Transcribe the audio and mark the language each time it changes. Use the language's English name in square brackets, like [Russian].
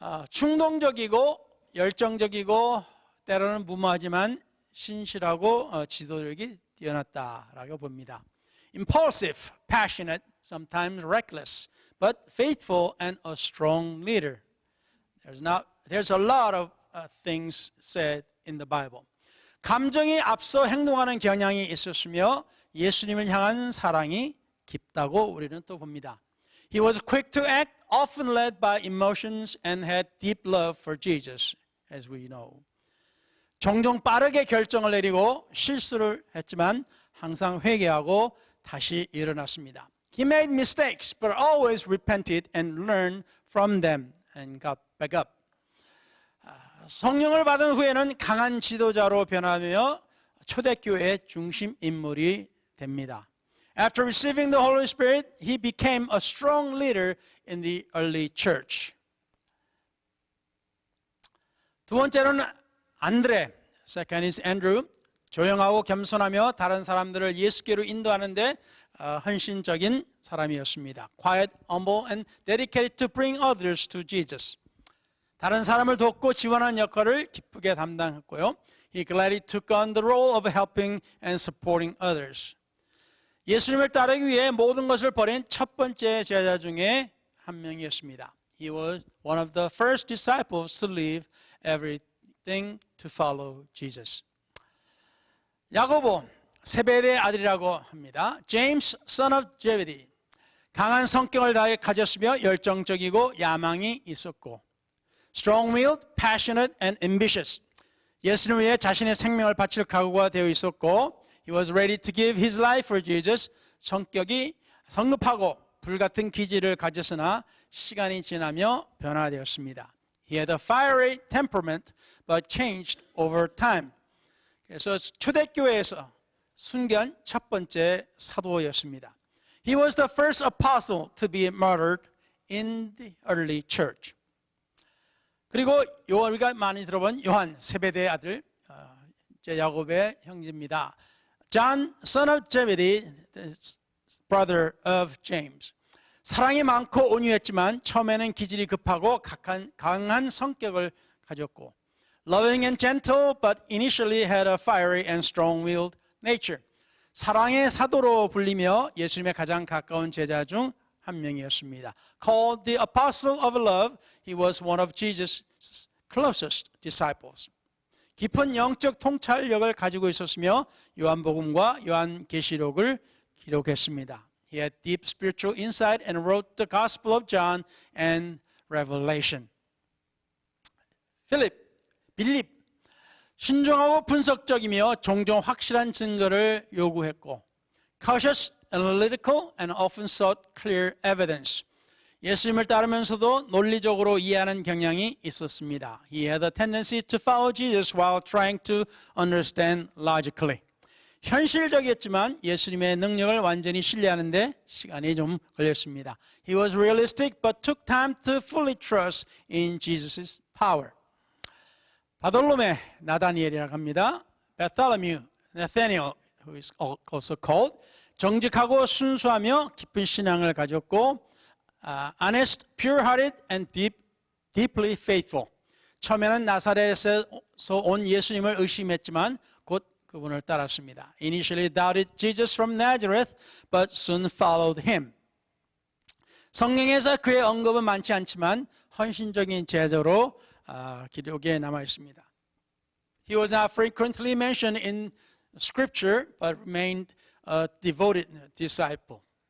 [Korean] 충동적이고 열정적이고 때로는 무모하지만 신실하고 지도력이 뛰어났다라고 봅니다. [English] Impulsive, passionate, sometimes reckless, but faithful and a strong leader. There's a lot of things said in the Bible. [Korean] 감정이 앞서 행동하는 경향이 있었으며 예수님을 향한 사랑이 깊다고 우리는 또 봅니다. [English] He was quick to act, often led by emotions, and had deep love for Jesus, as we know. [Korean] 종종 빠르게 결정을 내리고 실수를 했지만 항상 회개하고 다시 일어났습니다. [English] He made mistakes, but always repented and learned from them and got back up. [Korean] 성령을 받은 후에는 강한 지도자로 변하며 초대교회의 중심 인물이 됩니다. [English] After receiving the Holy Spirit, he became a strong leader in the early church. [Korean] 두 번째로는 안드레, [English] second is Andrew. [Korean] 조용하고 겸손하며 다른 사람들을 예수께로 인도하는데 헌신적인 사람이었습니다. [English] Quiet, humble, and dedicated to bring others to Jesus. [Korean] 다른 사람을 돕고 지원하는 역할을 기쁘게 담당했고요. [English] He gladly took on the role of helping and supporting others. [Korean] 예수님을 따르기 위해 모든 것을 버린 첫 번째 제자 중에 한 명이었습니다. [English] He was one of the first disciples to leave everything to follow Jesus. [Korean] 야고보, 세베대의 아들이라고 합니다. [English] James, son of Zebedee. [Korean] 강한 성격을 가졌으며 열정적이고 야망이 있었고 [English] strong-willed, passionate, and ambitious. [Korean] 예수님을 위해 자신의 생명을 바칠 각오가 되어 있었고 [English] He was ready to give his life for Jesus. [Korean] 성격이 성급하고 불같은 기질을 가졌으나 시간이 지나며 변화되었습니다. [English] He had a fiery temperament but changed over time. [Korean] 그래서 초대교회에서 순견 첫 번째 사도였습니다. [English] He was the first apostle to be martyred in the early church. [Korean] 그리고 우리가 많이 들어본 요한, 세베대의 아들, 야고보의 형제입니다. [English] John, son of Zebedee, brother of James. [Korean] 사랑이 많고 온유했지만 처음에는 기질이 급하고 강한 성격을 가졌고 [English] loving and gentle, but initially had a fiery and strong-willed nature. [Korean] 사랑의 사도로 불리며 예수님의 가장 가까운 제자 중 한 명이었습니다. [English] Called the apostle of love, he was one of Jesus' closest disciples. [Korean] 깊은 영적 통찰력을 가지고 있었으며 요한복음과 요한계시록을 기록했습니다. [English] He had deep spiritual insight and wrote the Gospel of John and Revelation. 빌립, [Korean] 신중하고 분석적이며 종종 확실한 증거를 요구했고 [English] cautious, analytical, and often sought clear evidence. [Korean] 예수님을 따르면서도 논리적으로 이해하는 경향이 있었습니다. [English] He had a tendency to follow Jesus while trying to understand logically. [Korean] 현실적이었지만 예수님의 능력을 완전히 신뢰하는데 시간이 좀 걸렸습니다. [English] He was realistic but took time to fully trust in Jesus' power. [Korean] 바돌로메, 나다니엘이라고 합니다. [English] Bartholomew, Nathaniel, who is also called. [Korean] 정직하고 순수하며 깊은 신앙을 가졌고 [English] honest, pure-hearted, and deeply faithful. [Korean] 처음에는 나사렛에서 온 예수님을 의심했지만 곧 그분을 따랐습니다. [English] Initially doubted Jesus from Nazareth, but soon followed him. [Korean] 성경에서 그의 언급은 많지 않지만 헌신적인 제자로 기록에 남아 있습니다. [English] He was not frequently mentioned in Scripture, but remained a devoted disciple.